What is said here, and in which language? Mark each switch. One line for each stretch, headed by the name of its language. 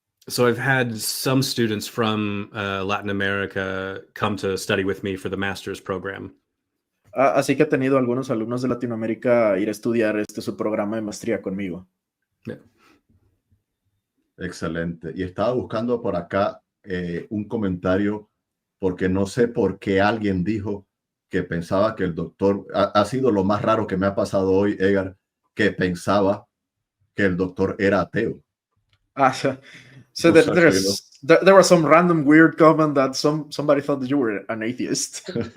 English: So I've had some students from Latin America come to study with me for the master's program.
Spanish: Así que he tenido algunos alumnos de Latinoamérica ir a estudiar su programa de maestría conmigo.
English: Yeah.
Spanish: Excelente. Y estaba buscando por acá un comentario porque no sé por qué alguien dijo que pensaba que el doctor, ha sido lo más raro que me ha pasado hoy, Edgar, que pensaba que el doctor era ateo.
English: So there was some random weird comment that somebody thought that you were an atheist.